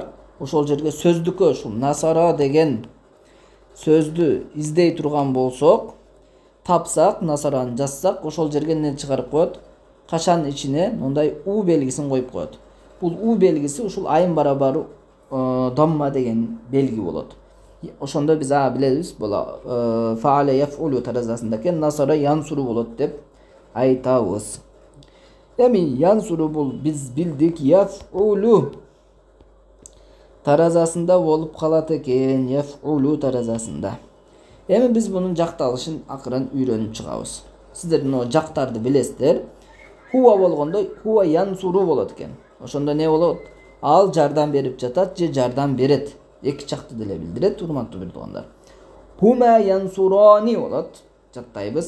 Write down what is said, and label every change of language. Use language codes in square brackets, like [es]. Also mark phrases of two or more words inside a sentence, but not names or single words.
[ky] Ошол жерге сөздүккө ушул насара деген сөздү издей турган болсок, тапсак, насараны жазсак, ошол жерге не чыгарып коет? Кашан ичине мындай у белгисин коюп коет. Бул у белгиси ушул айын барабары damma деген белги болот. Ошондо биз билебиz була [ar] فعل يفعل [ky] таразасында экен [ar] نصر ينصر [ky] болот деп айтабыз. Эми yansuru бул биз билдик yaf'ulu таразасында болуп калат экен, yaf'ulu tarazasında. Эми биз бунун жакталышын акырын үйрөнүп чыгабыз. Сиздердин о жактарды билесиздер. Huwa болгондо [ar] هو ينصر [ky] болот экен. Ошондо не болот? Ал жардам берип жатат же жардам берет. Эки жакты деле билдирет, урматтуу бир туугандар. [ar] هما ينصران [ky] болот. Жаттайбыз.